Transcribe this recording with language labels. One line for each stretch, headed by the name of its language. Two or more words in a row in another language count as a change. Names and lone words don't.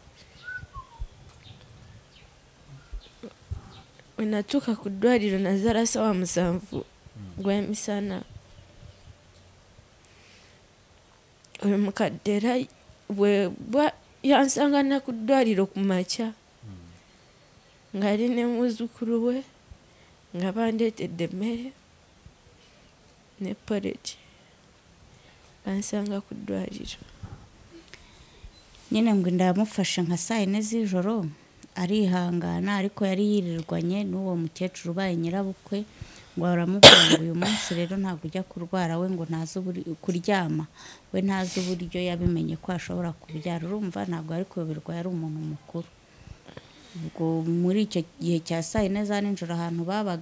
Ganda: we natuuka ku ddwaliro nazaala sawa 7 gw'emisana oyo mukadde era yansangana ku ddwaliro ku makya ng'ali ne muzzukulu we nga bandeetedde emmere ne poregi bansanga ku ddwaliro
Kinyarwanda: nyine ngo ndamufashe nka saa 4 z'ijoro arihangana ariko yari yirirwanye n'uwo mukecuru ubaye nyirabukwe ngo aramubwira ngo uyu munsi rero ntabwo ujya kurwara we ngo ntazi kuryama we ntazi uburyo yabimenye ko ashobora kubyara urumva ntabwo ari kuyoberwa yari umuntu mukuru ubwo muri icyo gihe cya saa 4 za nijoro ahantu babaga